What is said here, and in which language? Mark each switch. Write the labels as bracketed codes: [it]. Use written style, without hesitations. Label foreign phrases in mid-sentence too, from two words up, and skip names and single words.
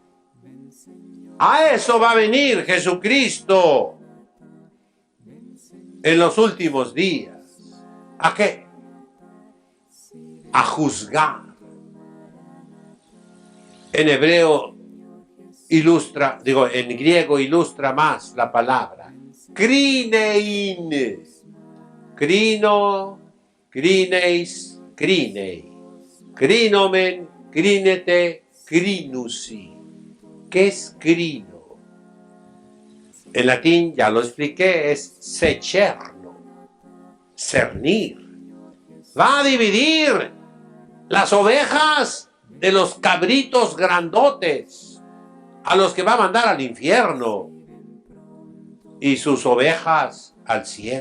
[es] A eso va a venir Jesucristo en los últimos días. ¿A qué? A juzgar. En hebreo ilustra, en griego ilustra más la palabra. [el] κρίνειν. κρίνω, κρίνεις, κρίνει. κρίνομεν, κρίνετε, κρίνουσι. [es] ¿Qué es crino? En latín, ya lo expliqué, es secerno, cernir. Va a dividir las ovejas de los cabritos grandotes, a los que va a mandar al infierno, y sus ovejas al cielo.